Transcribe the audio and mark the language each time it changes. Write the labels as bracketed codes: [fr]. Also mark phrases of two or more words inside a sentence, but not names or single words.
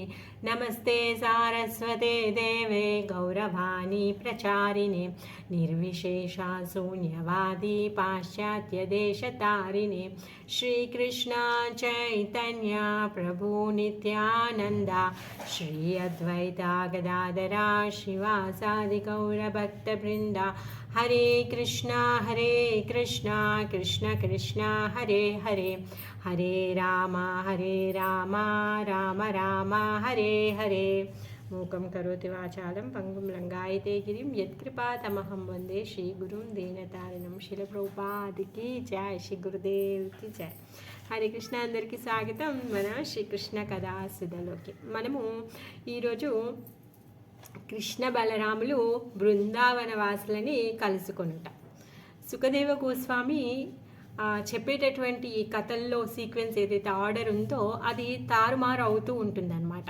[sa] नमस्ते सारस्वते देवे गौरवाणी प्रचारिणे निर्विशेषा शून्यवादी पाश्चात्यदेशतारिणे श्रीकृष्ण चैतन्य प्रभु नित्यानन्दा श्री अद्वैता गदाधरा शिवासादि गौरभक्तवृन्दा। हरे कृष्णा कृष्ण कृष्ण हरे हरे हरे राम राम राम हरे हरे। मूकं करोति वाचालं पंगुं लंघयते गिरिं यत्कृपातमहं वन्दे श्रीगुरुं दीनतारिणं। [hi] शील प्रभुपाद की जय, श्री गुरुदेव की जय। [te] హరే కృష్ణ, అందరికీ స్వాగతం మన శ్రీకృష్ణ కథా సుధలోకి. మనము ఈరోజు కృష్ణ బలరాములు బృందావన వాసులని కలుసుకుంటాం. సుఖదేవ గోస్వామి చెప్పేటటువంటి ఈ కథల్లో సీక్వెన్స్ ఏదైతే ఆర్డర్ ఉందో అది తారుమారు అవుతూ ఉంటుందన్నమాట.